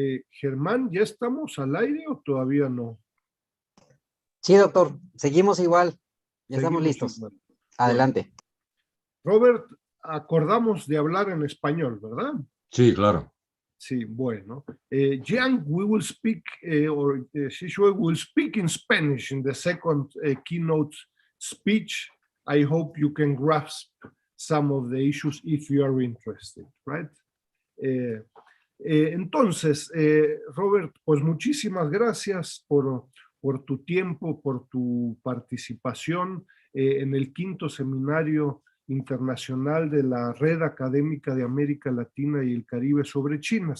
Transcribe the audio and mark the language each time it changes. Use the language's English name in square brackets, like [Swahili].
[Spanish] Germán, ¿ya estamos al aire o todavía no? Sí, doctor, seguimos igual. Ya estamos listos. igual. Adelante. Robert, acordamos de hablar en español, ¿verdad? Sí, claro. Sí, bueno. [English] Jiang, we will speak, or Shishue will speak in Spanish in the second keynote speech. I hope you can grasp some of the issues if you are interested, right? [Spanish] Entonces, Robert, pues muchísimas gracias por tu tiempo, por tu participación en el quinto seminario internacional de la Red Académica de América Latina y el Caribe sobre China.